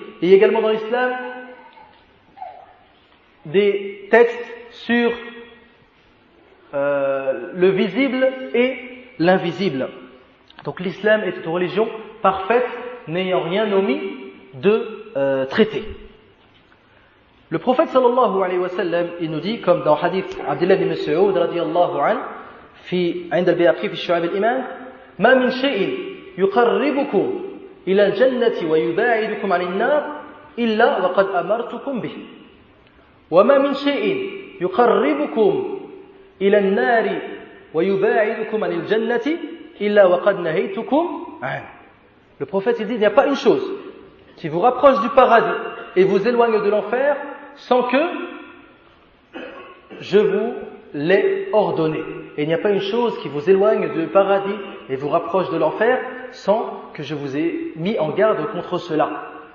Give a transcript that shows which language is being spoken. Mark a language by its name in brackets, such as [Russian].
[French] Il y a également dans l'islam des textes sur le visible et l'invisible. Donc l'islam est une religion parfaite, n'ayant rien omis de traiter. Le prophète sallallahu alayhi wa sallam, il nous dit, comme dans hadith Abdullah ibn Mas'ud radiyallahu anhu, [Arabic] عند البيهقي في الشعاب الإيمان ما من شيء يقربكم إلى الجنة ويباعدكم عن النار إلا وقد أمرتكم به وما من شيء يقربكم إلى النار ويباعدكم عن الجنة إلا وقد نهيتكم عنه. [French] Le prophète il dit, il n'y a pas une chose qui vous rapproche du paradis et vous éloigne de l'enfer sans que je vous l'ai ordonné. Et il n'y a pas une chose qui vous éloigne du paradis et vous rapproche de l'enfer sans que je vous ai mis en garde contre cela.